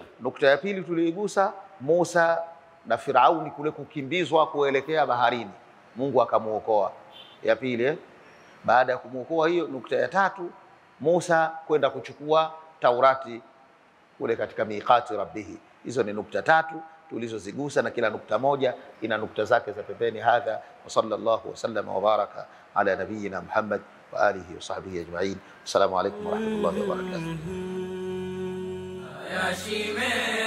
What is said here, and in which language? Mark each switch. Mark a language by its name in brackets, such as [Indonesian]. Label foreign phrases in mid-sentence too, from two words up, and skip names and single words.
[Swahili] Nukta ya pili tulioigusa Musa na Firauni kule kukimbizwa kuelekea baharini, Mungu akamuokoa, ya pili. Baada ya kumuokoa hiyo, nukta ya tatu Musa kwenda kuchukua Taurati kule katika [Arabic] ميقات ربه. [Swahili] Hizo ni nukta tatu tulizozigusa, na kila nukta moja ina nukta zake za pembeni. [Arabic] هذا وصلى الله وسلم وبارك على نبينا محمد وعلى آله وصحبه أجمعين. السلام عليكم ورحمة الله وبركاته.